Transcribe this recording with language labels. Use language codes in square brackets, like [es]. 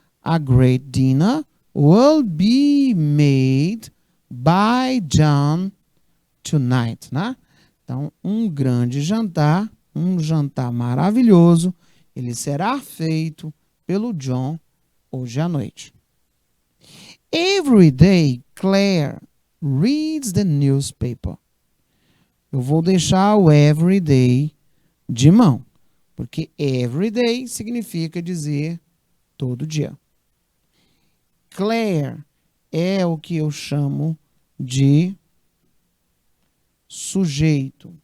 [en] A great dinner will be made by John tonight, né? [pt] Então, um grande jantar, um jantar maravilhoso, ele será feito pelo John hoje à noite. [en] Every day, Claire reads the newspaper. [pt] Eu vou deixar o every day de mão, porque every day significa dizer todo dia. Claire é o que eu chamo de sujeito.